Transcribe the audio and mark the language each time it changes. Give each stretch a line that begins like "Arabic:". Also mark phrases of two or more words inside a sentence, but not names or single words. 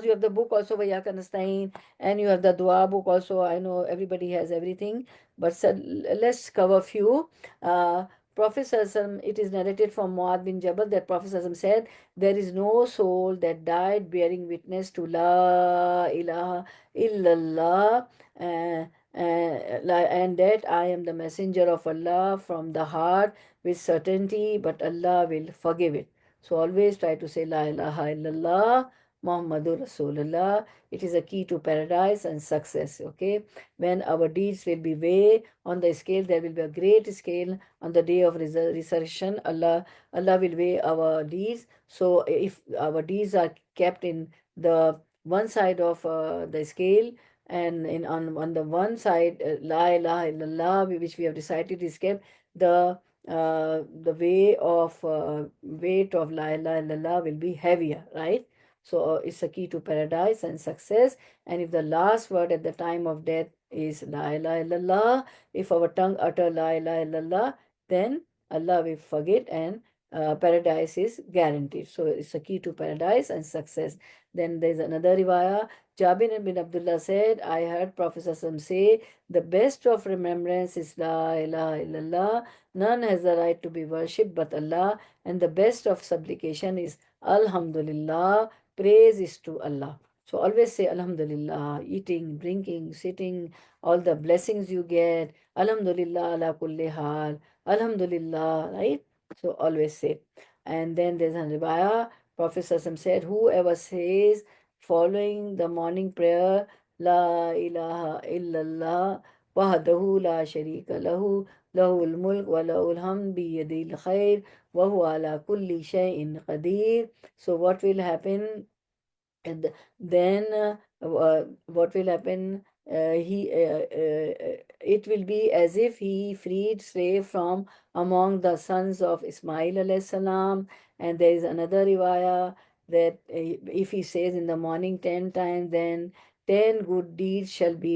English: You have the book also, Vayaka Nastain, and you have the dua book also. I know everybody has everything, but let's cover few. Uh, Prophet Sallallahu, it is narrated from Muad bin Jabal that Prophet Sallallahu said, there is no soul that died bearing witness to
Arabic: لا إله إلا الله,
English: and that I am the messenger of Allah from the heart with certainty, but Allah will forgive it. So always try to say
Arabic: لا إله إلا الله محمد رسول الله.
English: It is a key to paradise and success. Okay, when our deeds will be weighed on the scale, there will be a great scale on the day of resurrection. Allah will weigh our deeds. So if our deeds are kept in the one side of the scale, and on the one side,
Arabic: لا إله إلا الله,
English: which we have decided is kept, the weight of
Arabic: لا إله إلا الله
English: will be heavier, right? So it's a key to paradise and success. And if the last word at the time of death is
Arabic: لا إله إلا الله,
English: if our tongue utter
Arabic: لا إله إلا الله,
English: then Allah will forget and paradise is guaranteed. So it's a key to paradise and success. Then there's another riwayah. Jabir bin Abdullah said, I heard Prophet ﷺ say, the best of remembrance is
Arabic: لا إله إلا الله.
English: None has the right to be worshipped but Allah. And the best of supplication is Alhamdulillah. Praise is to Allah. So always say Alhamdulillah, eating, drinking, sitting, all the blessings you get.
Arabic: الحمد لله على كل حال.
English: Alhamdulillah, right? So always say. And then there's a riwayah. Prophet ﷺ said, whoever says following the morning prayer,
Arabic: لا إله إلا الله وحده لا شريك له له الملك وله الحمد بيده الخير وهو على كل شيء قدير.
English: So what will happen? And then what will happen? It will be as if he freed slave from among the sons of Ismail
Arabic: عليه السلام.
English: And there is another riwayah that if he says in the morning 10 times, then 10 good deeds shall be